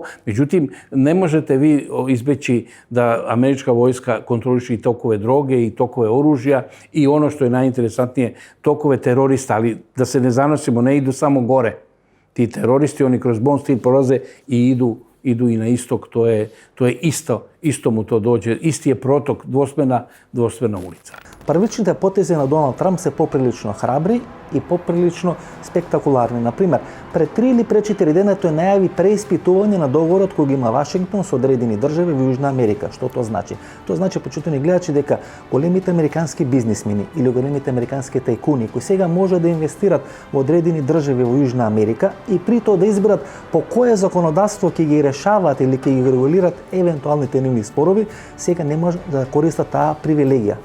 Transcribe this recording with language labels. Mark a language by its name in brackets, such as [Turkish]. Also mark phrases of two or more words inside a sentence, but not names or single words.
[Serbian] Međutim, ne možete vi izbeći da američka vojska kontroliše i tokove droge i tokove oružja i ono što je najinteresantnije, tokove terorista, ali da se ne zanosimo, ne idu samo gore. Ti teroristi, oni kroz Bond Street prolaze i idu i na istok, to je isto mu to dođe, isti je protok, dvosmerna ulica. [Macedonian] Првичните потези на Доналд Трамп се поприлично храбри и поприлично спектакуларни. Например, пред 3 или пред 4 дена тој најави преиспитување на договорот кој ги има Вашингтон со одредени држави во Јужна Америка. Што тоа значи? Тоа значи, почитувани гледачи, дека големите американски бизнисмени или големите американски тајкуни кои сега може да инвестират во одредени држави во Јужна Америка и при тоа да изберат по кое законодавство ќе ги решаваат или ќе ги регулират евентуалните нивни спорови, сега не може да користат таа привилегија.